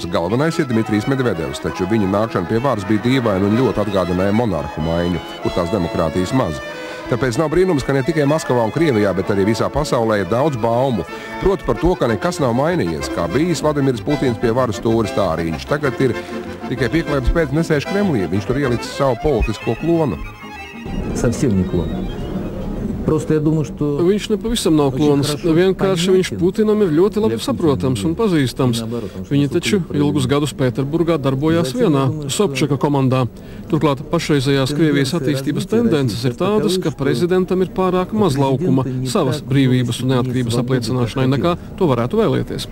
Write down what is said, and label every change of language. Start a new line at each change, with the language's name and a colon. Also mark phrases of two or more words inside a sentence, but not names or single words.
Latvian: Galvenais ir Dmitrijs Medvedevs, taču viņa nākšana pie varas bija dīvaina un ļoti atgādināja monarhu maiņu, kur tās demokrātijas maz. Tāpēc nav brīnums, ka ne tikai Maskavā un Krievijā, bet arī visā pasaulē ir daudz baumu. Proti par to, ka nekas nav mainījies. Kā bijis Vladimirs Putins pie varas stūris, tā arī viņš tagad ir tikai pieklājības pēc nesēž Kremlī. Viņš tur ielicis savu politisko klonu.
Russian: Совсем не клон. Просто я думаю, что...
Latvian: Viņš nepavisam nav klons. Vienkārši viņš Putinam ir ļoti labi saprotams un pazīstams. Viņi taču ilgus gadus Pēterburgā darbojās vienā Sobčaka komandā. Turklāt pašreizējās Krievijas attīstības tendences ir tādas, ka prezidentam ir pārāk maz laukuma savas brīvības un neatkarības apliecināšanai, nekā to varētu vēlēties.